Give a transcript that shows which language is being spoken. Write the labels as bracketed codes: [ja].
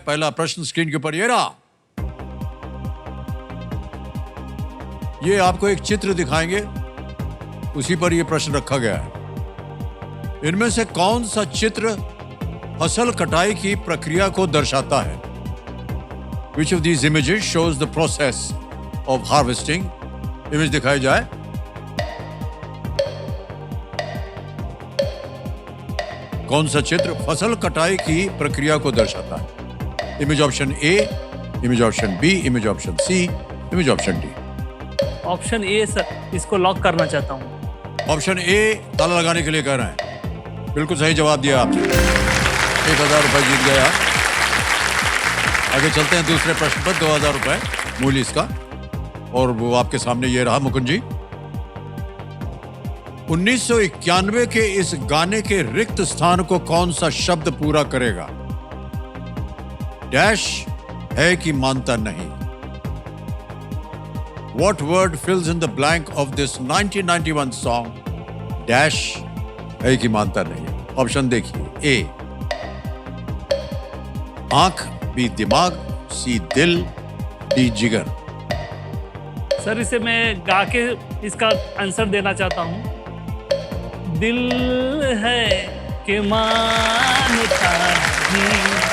[hi] पहला प्रश्न स्क्रीन के ऊपर ये रहा। ये आपको एक चित्र दिखाएंगे, उसी पर यह प्रश्न रखा गया है। इनमें से कौन सा चित्र फसल कटाई की प्रक्रिया को दर्शाता है? [en] Which of these images shows the process of harvesting? [hi] Image दिखाई जाए। कौन सा चित्र फसल कटाई की प्रक्रिया को दर्शाता है? Image option A, image option B, image option C, image option D. Option A sir, इसको लॉक करना चाहता हूँ। ऑप्शन ए ताला लगाने के लिए कह रहे हैं। बिल्कुल सही जवाब दिया आपने। 1000 रुपए जीत गए आप। आगे चलते हैं दूसरे प्रश्न पर। 2000 रुपए मूल्य इसका, और वो आपके सामने ये रहा मुकुंद जी। 1991 के इस गाने के रिक्त स्थान को कौन सा शब्द पूरा करेगा? डैश है कि मानता नहीं। [en] What word fills in the blank of this 1991 song? [hi] Dash है कि मानता नहीं। ऑप्शन देखिए। ए आंख, बी दिमाग, सी दिल, डी जिगर। सर इसे मैं गा के इसका आंसर देना चाहता हूँ। दिल है कि मानता नहीं।